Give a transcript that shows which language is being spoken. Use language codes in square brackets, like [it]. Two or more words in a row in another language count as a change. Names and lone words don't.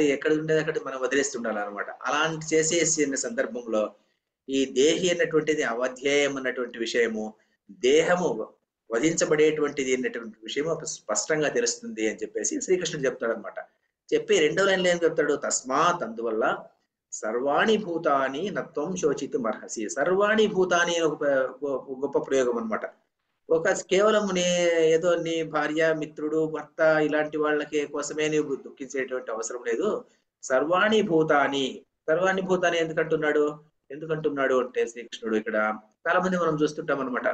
[te] ఎక్కడ ఉండేది అక్కడ మనం వదిలేస్తుండాలనమాట. అలాంటి చేసేసిన సందర్భంలో ఈ దేహి అన్నటువంటిది అవధ్యేయం అన్నటువంటి విషయము, దేహము వధించబడేటువంటిది అన్నటువంటి విషయము స్పష్టంగా తెలుస్తుంది అని చెప్పేసి శ్రీకృష్ణుడు చెప్తాడనమాట. చెప్పి రెండో లైన్‌లో ఏం చెప్తాడు? తస్మాత్ అందువల్ల [sa] సర్వాణి భూతాని నత్వం శోచితుమర్హసి. సర్వాణి భూతాని [te] అని ఒక గొప్ప ప్రయోగం అన్నమాట. కేవలం ఏదో నీ భార్య, మిత్రుడు, భర్త ఇలాంటి వాళ్ళకి కోసమే నీవు దుఃఖించేటువంటి అవసరం లేదు. [sa] సర్వాణి భూతాని, సర్వాణి భూతాని [te] ఎందుకంటున్నాడు? ఎందుకంటున్నాడు అంటే శ్రీకృష్ణుడు ఇక్కడ చాలా మంది మనం చూస్తుంటాం అన్నమాట.